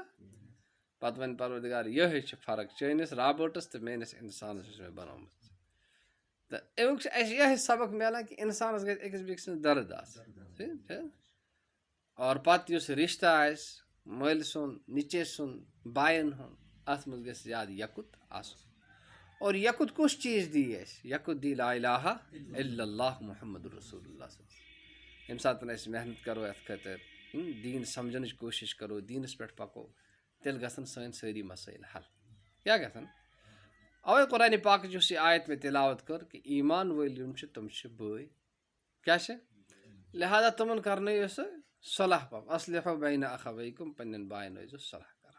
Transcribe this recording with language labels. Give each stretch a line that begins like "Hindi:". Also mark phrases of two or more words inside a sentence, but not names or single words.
Kashmiri: پتہٕ ونہِ پروردگار یِہے چھِ فرق چٲنِس روبوٹس تہٕ میٲنِس انسانس یُس مےٚ بنومُت. تو امیُک چھُ اَسہِ یِہوٚے سبق میلان کہِ اِنسانَس گژھِ أکِس بیٚکہِ سٕنٛز دَرد آسٕنۍ اور پَتہٕ یُس رِشتہٕ آسہِ مٲلۍ سُنٛد نِچے سُنٛد بایَن ہُنٛد اَتھ منٛز گژھِ زیادٕ یَکُت آسُن اور یَکُت کُس چیٖز دِی اَسہِ یَکُت دی
Arabic: لا الہ الا اللہ محمد رسول اللہ صلی اللہ علیہ وسلم.
Kashmiri: ییٚمہِ ساتہٕ أسۍ محنت کَرو یَتھ خٲطرٕ دیٖن سَمجھنٕچ کوٗشِش کَرو دیٖنَس پٮ۪ٹھ پَکو تیٚلہِ گژھن سٲنۍ سٲری مسٲیِل حل. کیٛاہ گژھن؟ اَوَے قرآنِ پاکٕچ یُس یہِ آیت مےٚ تِلاوت کٔر کہِ ایٖمان وٲلۍ یِم چھِ تِم چھِ بٲے. کیٛاہ چھِ؟ لہٰذا تِمن کَرنٲیِو سُہ صلح پَکھ
Arabic: اصلحوا بین اخویکم
Kashmiri: پنٕنٮ۪ن بایَن ٲسۍزیو صلح کران.